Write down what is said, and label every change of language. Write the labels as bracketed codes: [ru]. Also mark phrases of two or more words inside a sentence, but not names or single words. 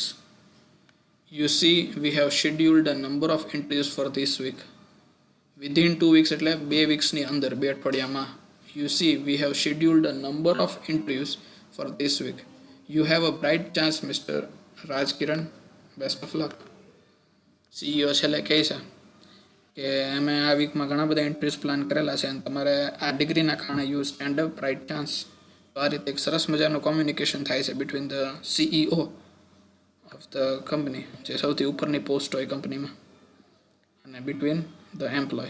[en] You see, we have scheduled a number of interviews for this week. Within 2 weeks [gu] એટલે 2 weeksની અંદર 2 અઠવાડિયામાં. [en] You see, we have scheduled a number of interviews for this week. You have a bright chance, Mr. Raj Kiran. Best of luck. [gu] CEO છેલ્લે કહે છે કે અમે આ વીકમાં ઘણા બધા ઇન્ટરવ્યુઝ પ્લાન કરેલા છે અને તમારે આ ડિગ્રીના કારણે [en] you stand up bright chance. [gu] તો આ રીતે એક સરસ મજાનું કોમ્યુનિકેશન થાય છે [en] between the CEO of the company, [gu] જે સૌથી ઉપરની પોસ્ટ હોય કંપનીમાં, અને [en] between the employ.